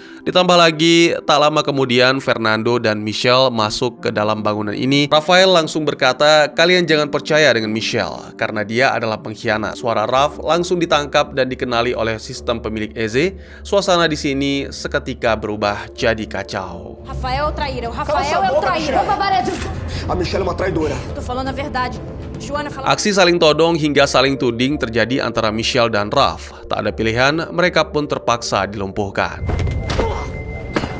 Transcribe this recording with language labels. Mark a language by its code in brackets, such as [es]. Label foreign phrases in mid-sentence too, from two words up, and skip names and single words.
[id] Ditambah lagi, tak lama kemudian Fernando dan Michelle masuk ke dalam bangunan ini. Rafael langsung berkata, "Kalian jangan percaya dengan Michelle, karena dia adalah pengkhianat." Suara Raf langsung ditangkap dan dikenali oleh sistem pemilik Eze. Suasana di sini seketika berubah jadi kacau. [pt] Rafael é o traíra, o Rafael é o traíra. A Michelle é uma traidora. Tô falando a verdade. Joanna fala. [id] Aksi saling todong hingga saling tuding terjadi antara Michelle dan Raf. Tak ada pilihan, mereka pun terpaksa dilumpuhkan.